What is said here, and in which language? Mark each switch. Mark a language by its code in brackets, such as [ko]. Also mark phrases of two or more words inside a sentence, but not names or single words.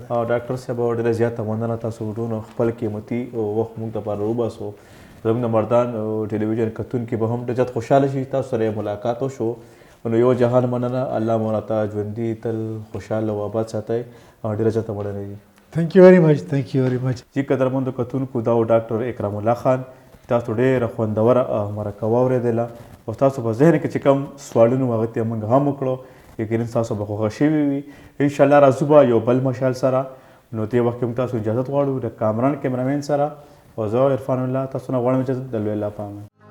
[ps] او ډاکټر صاحب ډېره زیاته مننه تاسو ټولو خپل قیمتي وخت موږ دپاره وباسو. زموږ د مردان ټلویزیون کتونکي به هم ډېر زیات خوشحاله شي تاسو سره ملاقات وشو. نو یو جهان مننه. الله مو راته ژوندي تل خوشحاله او آباد ساتئ او ډېره زیاته مننه دي. [en] Thank you very much. Thank you very much. [ps] جی قدرمندو کتونکو دا و ډاکټر اکرام الله خان تاسو ډېره خوندوره مرکه واورېدله او تاسو په ذهن کې چې کوم سوالونه وو هغه ته موږ هم وکړو. یقینا تاسو به خوښه شوي وي. انشاءالله راځو به یو بل مشال سره. نو دې وخت کې موږ تاسو اجازت غواړو د کامران کیمرامین سره او زه عرفان الله تاسو نه غواړم اجازت د لوی الله په امان.